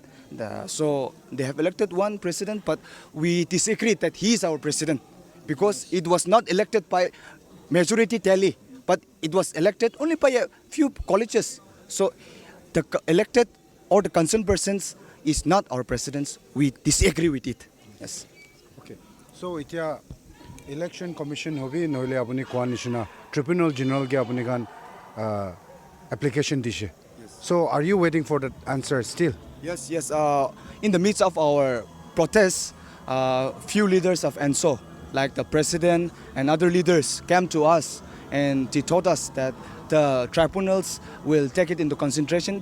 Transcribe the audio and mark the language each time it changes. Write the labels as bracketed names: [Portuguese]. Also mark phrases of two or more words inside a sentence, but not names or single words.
[English] So they have elected one president, but we disagree that he is our president, because it was not elected by majority tally, but it was elected only by a few colleges. So the elected or the concerned persons is not our presidents. We disagree with it. Yes. Okay. So [Naga Pidgin] itia [English] election commission [Naga Pidgin] hobi noile apuni koa nishina [English] tribunal general [Naga Pidgin] ge apuni kan application dishe. [English] So are you waiting for the answer still? Yes, yes. In the midst of our protests, few leaders of ENSO, like the president and other leaders, came to us and they told us that the tribunals will take it into consideration.